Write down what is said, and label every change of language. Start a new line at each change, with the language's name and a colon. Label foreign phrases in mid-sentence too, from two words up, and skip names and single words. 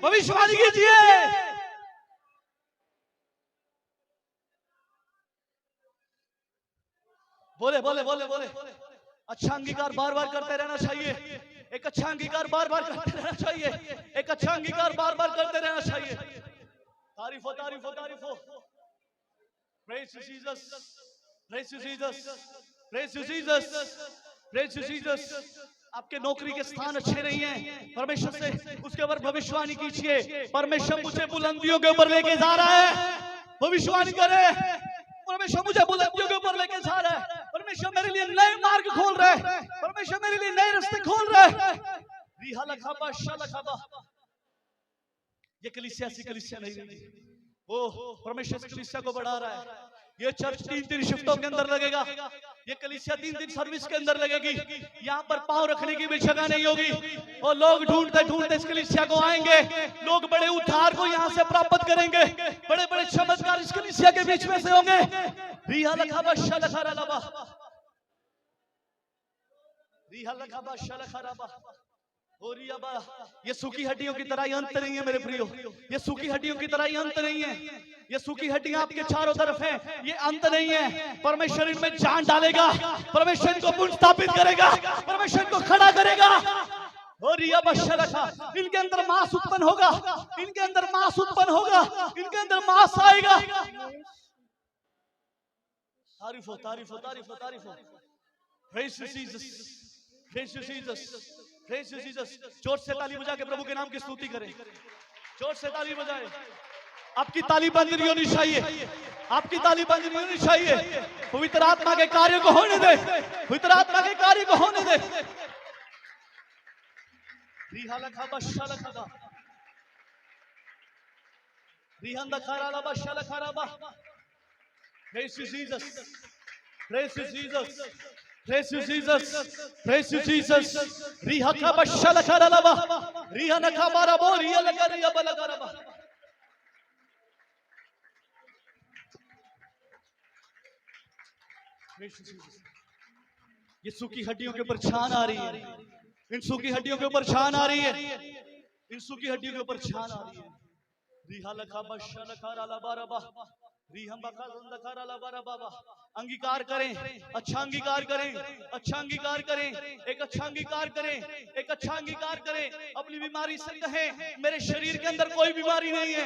Hindi: भविष्यवाणी कीजिए। बोले बोले बोले बोले। अच्छा अंगीकार बार बार करते रहना चाहिए, एक अच्छा अंगीकार बार बार करते रहना चाहिए, एक अच्छा अंगीकार बार बार करते रहना चाहिए। तारीफ हो, तारीफ हो, तारीफ हो।
English: Praise you Jesus, praise you Jesus, praise you Jesus, praise you Jesus।
Hindi: आपके नौकरी के स्थान अच्छे नहीं हैं, परमेश्वर से उसके ऊपर भविष्यवाणी कीजिए। परमेश्वर मुझे बुलंदियों के ऊपर लेके जा रहा है, भविष्यवाणी करे। परमेश्वर मुझे बुलंदियों के ऊपर लेके जा रहा है, परमेश्वर मेरे लिए नए मार्ग खोल रहा है, परमेश्वर मेरे लिए नए रास्ते खोल रहा है। रिहा लखाबा शलखाबा। ये कलीसिया ऐसी कलीसिया नहीं रही, वो परमेश्वर इस कलीसिया को बढ़ा रहा है। ये चर्च 3-3 शिफ्टों के अंदर लगेगा, ये कलीसिया 3-3 सर्विस के अंदर लगेगी। यहाँ पर पांव रखने की भी जगह नहीं होगी, और लोग ढूंढते ढूंढते इस कलीसिया को आएंगे। लोग बड़े उद्धार को यहाँ से प्राप्त करेंगे, बड़े बड़े चमत्कार इस कलीसिया के बीच में से होंगे। रिहा लखाबा शलखाराबा, रिहा लखाबा शलखाराबा। ये सूखी हड्डियों की तरह अंत नहीं है मेरे प्रियो, ये सूखी हड्डियों की तरह अंत नहीं है। ये सूखी हड्डियां आपके चारों तरफ हैं, ये अंत नहीं है। परमेश्वर इनमें जान डालेगा, परमेश्वर इनको पुनर्स्थापित करेगा, परमेश्वर इनको खड़ा करेगा। और ये बशरखा, इनके अंदर मांस उत्पन्न होगा, इनके अंदर मांस उत्पन्न होगा, इनके अंदर मांस आएगा। तारीफ हो, तारीफ हो, तारीफ हो, तारीफ हो।
English: Praise you Jesus, praise you Jesus, praise you Jesus.
Hindi: जोर से ताली बजा के प्रभु के नाम की स्तुति करें, जोर से ताली बजाएं। आपकी ताली बंद नहीं होनी चाहिए, आपकी ताली बंद नहीं होनी चाहिए। पवित्र आत्मा के कार्य को होने दे, पवित्र आत्मा के कार्य को होने दे। रिहा लखाबा शलखाबा, रिहंदा खाराबा शलखाराबा।
English: Praise you Jesus, praise you Jesus, praise you Jesus, praise you Jesus. रिहा खाबा शलखाराबा, रिहा नखाबाराबो, रिहा लगा रिहा बलगाराबा।
Hindi: ये सूखी हड्डियों के ऊपर छान आ रही है, इन सूखी हड्डियों के ऊपर छान आ रही है, इन सूखी हड्डियों के ऊपर छान आ रही है। रिहा लखाबा शलखाराला बाराबा, रिहम बखाराला बाराबा। अंगीकार करें, अच्छा अंगीकार करें, अच्छा अंगीकार करें, एक अच्छा अंगीकार करें, एक अच्छा अंगीकार करें। अपनी बीमारी से कहें मेरे शरीर के अंदर कोई बीमारी नहीं है।